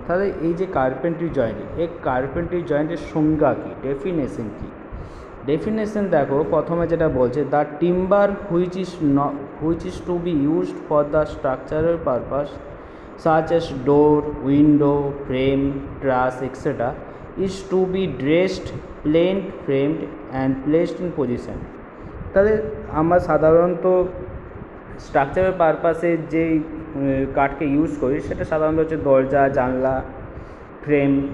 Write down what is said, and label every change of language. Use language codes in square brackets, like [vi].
[bn] তাহলে এই যে কার্পেন্ট্রি জয়েন্ট, এই কার্পেন্ট্রি জয়েন্টের সংজ্ঞা কী, ডেফিনেশন কী। ডেফিনেশন দেখো, প্রথমে যেটা বলছে, [en] The timber which is to be used for the structural purpose such as door, window, frame, truss, etc. is to be dressed, planed, framed and placed in position. [bn] তাহলে আমরা সাধারণত structural পারপাসে যেই কাঠকে ইউজ করি, সেটা সাধারণত হচ্ছে দরজা, জানলা, ফ্রেম।